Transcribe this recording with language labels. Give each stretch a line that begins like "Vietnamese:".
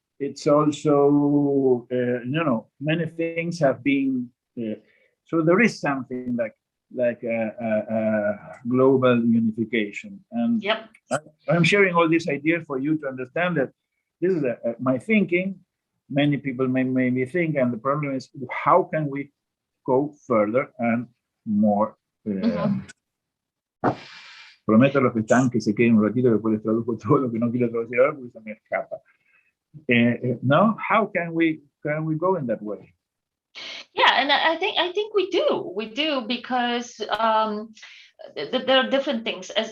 English: It's also, many things have been, so there is something like a global unification. And I'm sharing all these ideas for you to understand that this is my thinking, many people may think, and the problem is, how can we go further and more?
Spanish: Prometo a los que están que se queden un ratito, después les traduzco todo lo que no quiero traducir ahora porque se me escapa.
English: No, how can we go in that way? Yeah, and I think we do because there are different things.